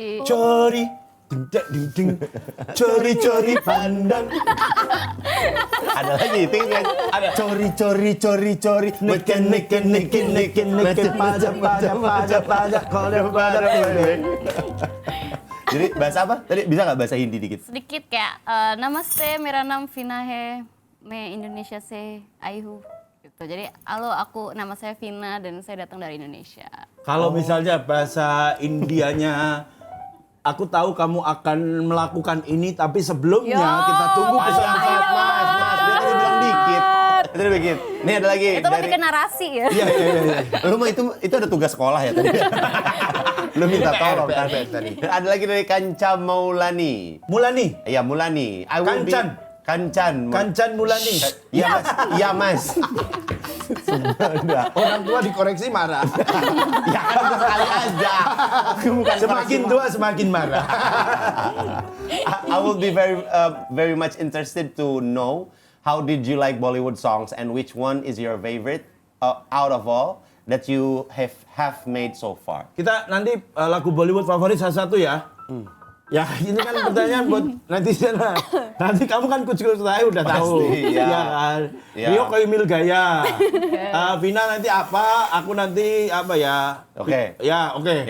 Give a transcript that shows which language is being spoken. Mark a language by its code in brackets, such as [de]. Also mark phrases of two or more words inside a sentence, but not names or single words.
[id] curi. Ding. Curi-curi pandang. Ada lagi itu kan? Ada. Cori. Neken, pajak, Jadi bahasa apa? Tadi bisa nggak bahasa Hindi dikit? Sedikit kayak [hi] नमस्ते, मेरा नाम Vina है, मैं Indonesia से आई हूँ. Gitu. [id] Jadi, halo, nama saya Vina dan saya datang dari Indonesia. Kalau misalnya bahasa Indianya, aku tahu kamu akan melakukan ini, tapi sebelumnya Yo. kita tunggu Mas, pesan Mas. Dia tadi bilang dikit. Itu dikit. Ini ada lagi. Itu lebih ke narasi ya. Iya. Lu mah itu ada tugas sekolah ya tadi. Lu minta tolong kan? tadi. Ada lagi dari Kanca Maulani. Mulani, Iya, Mulani. Kancan Mulani. Iya, Mas. Sudah. Orang tua dikoreksi marah. Ya kan sekali aja. Bukan Semakin tua semakin marah. [en] I will be very much interested to know how did you like Bollywood songs and which one is your favorite out of all that you have made so far. [id] Kita nanti lagu Bollywood favorit satu ya. Ya ini kan pertanyaan buat netizen lah. Nanti kamu kan kucing saya udah tahu. Pasti, ya. Iya kan. Ya. Rio Koimil Gaya. Vina nanti apa? Aku nanti apa ya? Oke. Ya oke.